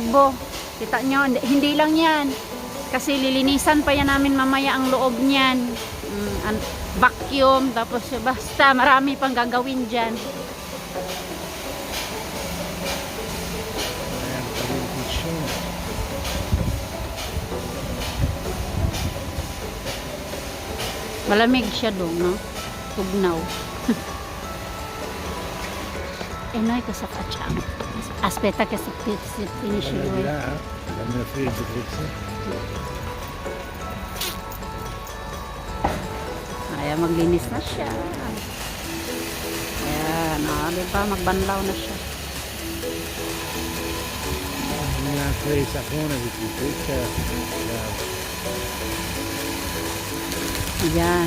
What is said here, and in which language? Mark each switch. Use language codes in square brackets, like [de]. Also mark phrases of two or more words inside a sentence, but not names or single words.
[tl] Kita nyo, hindi lang yan kasi lilinisan pa yan namin mamaya ang loob niyan, vacuum, tapos basta marami pang gagawin dyan. Malamig siya doon, no? Tugnaw. [it] E noi cosa facciamo? Aspetta che si finisce lui. [tl] Ayan, maglinis na siya. Ayan, diba? Magbanlaw na siya. Ayan.